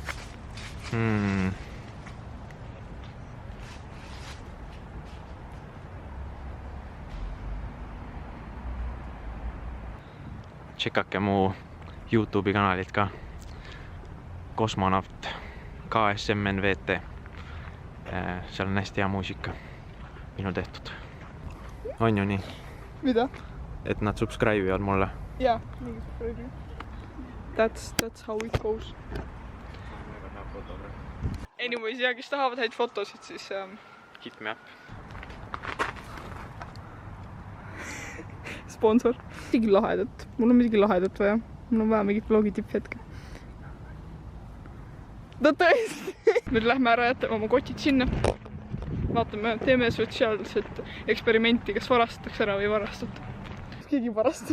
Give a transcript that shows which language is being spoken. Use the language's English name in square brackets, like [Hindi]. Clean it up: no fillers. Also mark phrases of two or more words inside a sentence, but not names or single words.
[Estonian] Tšekake mu YouTube'i kanalit ka. Kosmonaut KSMNVT. Seal on hästi hea muusika. Minu tehtud. On ju nii? Mida? Et nad subscribe'ivad mulle. Jaa, mingi [English] subscribe. That's how it goes. Anyways, [Estonian] ja kes tahavad häid fotosid, siis [English] Hit me up. [Estonian] Sponsor. Midagi lahedat. Mul on midagi lahedat vaja. Mul on vaja mingit vlogi tipphetke. No tõesti! Nüüd lähme ära jätame oma kotid sinna. Vaatame, teeme sotsiaalset eksperimenti, kas varastatakse ära või ei varastata. Keegi varastab.